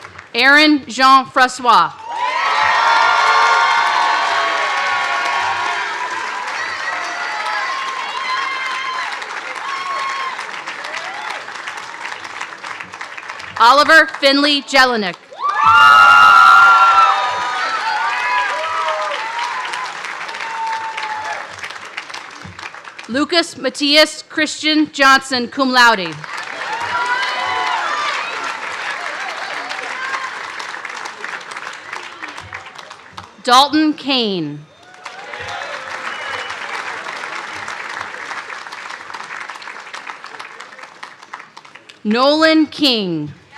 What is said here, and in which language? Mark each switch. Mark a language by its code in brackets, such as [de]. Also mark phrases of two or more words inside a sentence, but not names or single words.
[en] Aaron Jean-Francois. Oliver Finley Jelinek. Lucas Matthias Christian Johnson, [la] cum laude. [en] Dalton Kane. Nolan King.